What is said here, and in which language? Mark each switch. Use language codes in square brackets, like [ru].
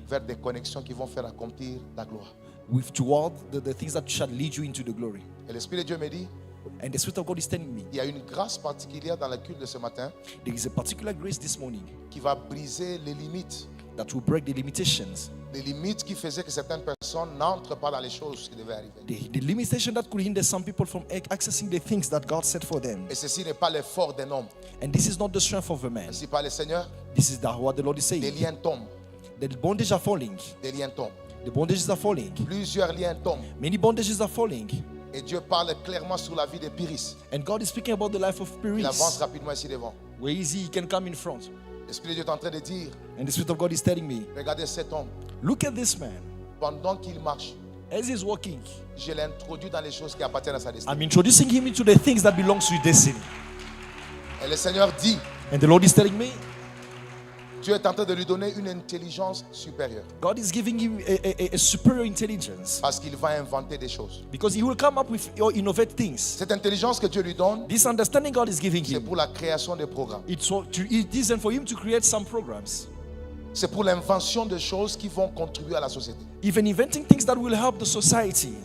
[fr] vers des connexions qui vont faire accomplir la gloire. [en] with toward the things that shall lead you into the glory. [fr] Et l'Esprit de Dieu me dit, [en] And the Spirit of God is telling me [fr] il y a une grâce particulière dans la culte de ce matin [en] there is a particular grace this morning [fr] qui va briser les limites. [en] that will break the limitations, [fr] Les limites qui faisaient que certaines personnes n'entrent pas dans les choses qui devaient arriver. [en] the limitation that could hinder some people from accessing the things that God set for them. [fr] Et ceci n'est pas l'effort d'un homme. [en] And this is not the strength of a man. [fr] Ainsi parle le Seigneur, [en] This is what the Lord is [fr] des [en] saying. [fr] liens tombent, [en] The bondages are falling. [fr] des liens tombent. [en] The bondages are falling. [fr] Plusieurs liens tombent. [en] Many bondages are falling. [fr] Et Dieu parle clairement sur la vie de Pyrrhus. [en] And God is speaking about the life of [fr] Il avance [en] Pyrrhus. [fr] rapidement ici devant. [en] Where is he? He can come in front. [fr] L'Esprit de Dieu est en train de dire, [en] And the Spirit of God is telling me, [fr] regardez cet homme, [en] look at this man. [fr] pendant qu'il marche, [en] As he's walking, [fr] je l'introduis dans les choses qui appartiennent à sa destinée. [en] I'm introducing him into the things that belong to his destiny. [fr] Et le Seigneur dit, [en] And the Lord is telling me, [fr] Dieu est en train de lui donner une intelligence supérieure. [en] God is giving him a superior intelligence [fr] Parce qu'il va inventer des choses. [en] because he will come up with or innovate things. [fr] Cette intelligence que Dieu lui donne, [en] This understanding God is giving [fr] c'est [en] him, [fr] pour la création des programmes. [en] it isn't for him to create some programs, [fr] C'est pour l'invention de choses qui vont contribuer à la société. [en] even inventing things that will help the society.